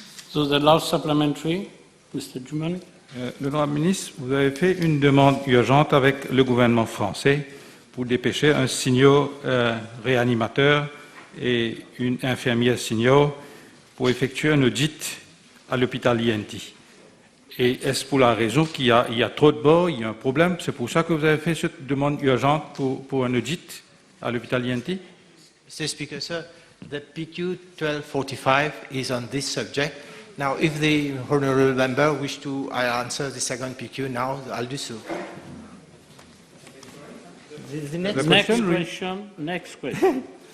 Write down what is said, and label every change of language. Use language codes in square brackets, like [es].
[en] So the last supplementary, Mr. Jumani. [fr] L'honorable ministre, vous avez fait une demande urgente avec le gouvernement français pour dépêcher un senior réanimateur et une infirmière senior pour effectuer un audit à l'hôpital INT. Et est-ce pour la raison qu'il y a trop de morts, il y a un problème? C'est pour ça que vous avez fait cette demande urgente pour un audit à l'hôpital INT? [en] Mr. Speaker, sir, the PQ 1245 is on this subject. Now, if the honourable member wish to answer the second PQ now, I'll do so. The next question.